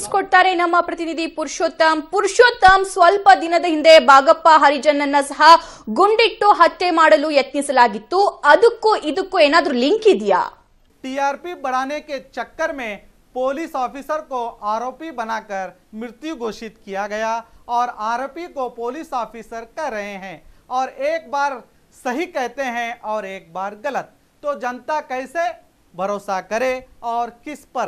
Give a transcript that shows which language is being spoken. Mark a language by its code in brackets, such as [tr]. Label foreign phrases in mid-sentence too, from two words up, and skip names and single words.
[kn] ಕೊಡ್ತಾರೆ ನಮ್ಮ ಪ್ರತಿನಿಧಿ ಪುರುಷೋತ್ತಮ್ ಸ್ವಲ್ಪ ದಿನದ ಹಿಂದೆ ಬಾಗಪ್ಪ ಹರಿಜನ್ ಅನ್ನ ಸಹ ಗುಂಡಿಟ್ಟು ಹತ್ಯೆ ಮಾಡಲು ಯತ್ನಿಸಲಾಗಿತ್ತು। ಅದಕ್ಕೂ ಇದಕ್ಕೂ ಏನಾದ್ರೂ ಲಿಂಕ್ ಇದೆಯಾ? [hi] टीआरपी बढ़ाने के चक्कर में [en] police officer [hi] को आरोपी बनाकर मृत्यु घोषित किया गया और आरोपी को [en] police officer [hi] कह रहे हैं और एक बार सही कहते हैं और एक बार गलत, तो जनता कैसे भरोसा करे और किस पर?